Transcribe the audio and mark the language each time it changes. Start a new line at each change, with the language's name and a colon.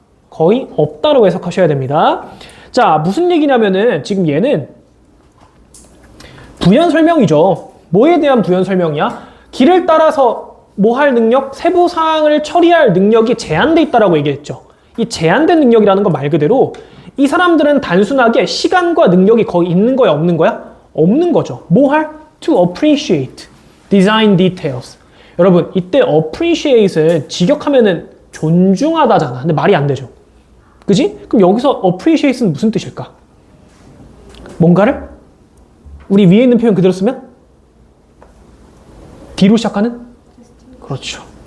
Korean: 거의 없다로 해석하셔야 됩니다. 자, 무슨 얘기냐면은 지금 얘는 부연 설명이죠. 뭐에 대한 부연 설명이야? 길을 따라서 뭐 할 능력? 세부 사항을 처리할 능력이 제한돼 있다라고 얘기했죠. 이 제한된 능력이라는 건 말 그대로 이 사람들은 단순하게 시간과 능력이 거의 있는 거야, 없는 거야? 없는 거죠. 뭐 할?
English: To appreciate design details.
Korean: 여러분, 이때 appreciate은 직역하면은 존중하다잖아. 근데 말이 안 되죠. 그지? 그럼 여기서 appreciate는 무슨 뜻일까? 뭔가를? 우리 위에 있는 표현 그대로 쓰면? D로 시작하는? 그렇죠.